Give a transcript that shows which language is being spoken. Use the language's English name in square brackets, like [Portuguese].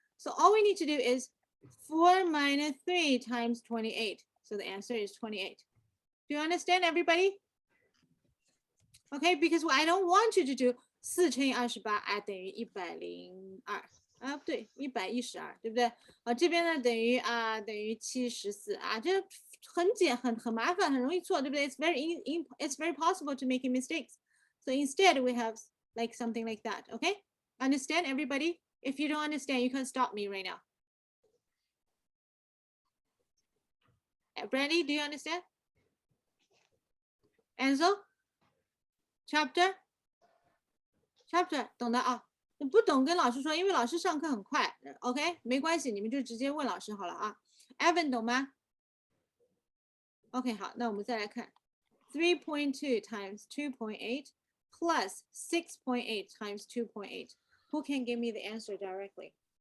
[English] So all we need to do is 4 minus 3 times 28. So the answer is 28. Do you understand, everybody? Okay, because what I don't want you to do [Chinese] 4乘以28等于102啊，不对，112，对不对？这边呢等于74啊，这很麻烦，很容易错，对不对？ [English] It's very possible to make mistakes. So instead we have like something like that. Okay, understand, everybody? If you don't understand, you can stop me right now. Brandy, do you understand? Ansel? Chapter? [Chinese] 懂的啊。不懂跟老师说，因为老师上课很快 ，OK， 没关系，你们就直接问老师好了啊。 Evan 懂吗 ？OK， 好，那我们再来看 [English] 3.2 times 2.8 plus 6.8 times 2.8. Who can give me the answer directly?